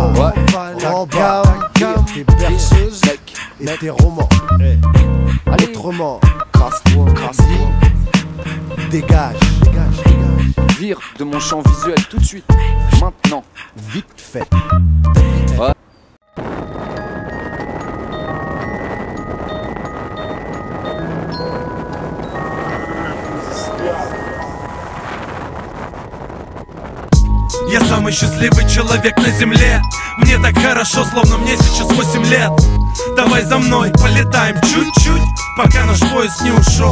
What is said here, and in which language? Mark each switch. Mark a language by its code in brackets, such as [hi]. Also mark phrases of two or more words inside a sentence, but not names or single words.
[fr] Tes berceuses et tes romans. Autrement, dégage. Vire de mon champ visuel tout de suite, maintenant. Vite fait. Ouais. [ru] Я самый счастливый человек на земле. Мне так хорошо, словно мне сейчас 8 лет. Давай за мной, полетаем чуть-чуть, пока наш поезд не ушел.